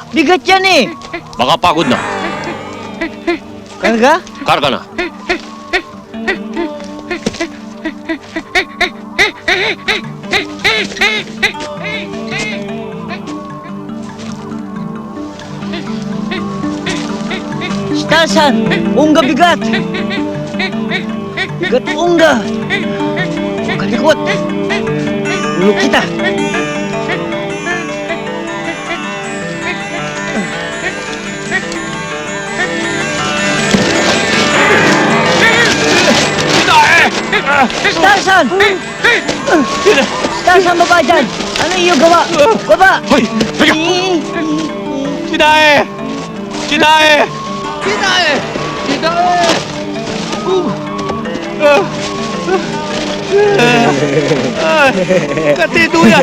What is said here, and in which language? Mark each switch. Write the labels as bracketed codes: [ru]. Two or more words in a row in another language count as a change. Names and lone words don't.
[tl] Bigat yan eh! Baka pagod na. Karga? Karga na. Starsan! Ungga bigat! Bigat ungga! Huwag kalikot! Ulok kita! Starsan! Starsan, baba dyan! Ano iyong gawa? Baba! Hoy! Teka! Sinae! Sinae! Sinae! Katiduyan!